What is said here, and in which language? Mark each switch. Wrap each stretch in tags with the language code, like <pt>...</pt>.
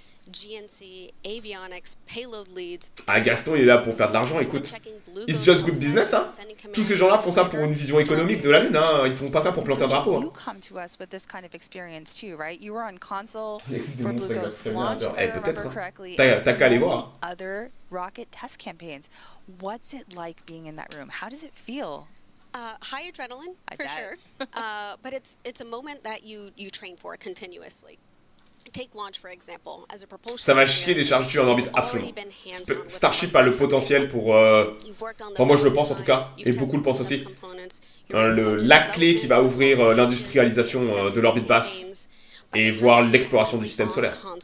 <en>GNC, avionics, payload leads.</en> <fr>Ah, Gaston, il est là pour faire de l'argent, écoute.</fr> <en>It's just good business, hein.</en> <fr>Tous ces gens-là font ça pour une vision économique de la Lune, hein. Ils font pas ça pour planter un drapeau.</fr> <en>You come to us with this kind of experience too, right? You were on console for Blue Ghost launch, if I remember correctly.</en> <fr>T'as qu'à aller voir.</fr> <en>Other rocket test campaigns. What's it like being in that room? How does it feel? High adrenaline, for sure. But it's a moment that you train for continuously. Take launch, for example, as a propulsion.</en> <fr>Ça va chier des charges en orbite, absolument. Starship a le potentiel pour... Enfin, moi je le pense en tout cas, et beaucoup le pensent aussi. La clé qui va ouvrir l'industrialisation de l'orbite basse et voir l'exploration du système solaire.</fr>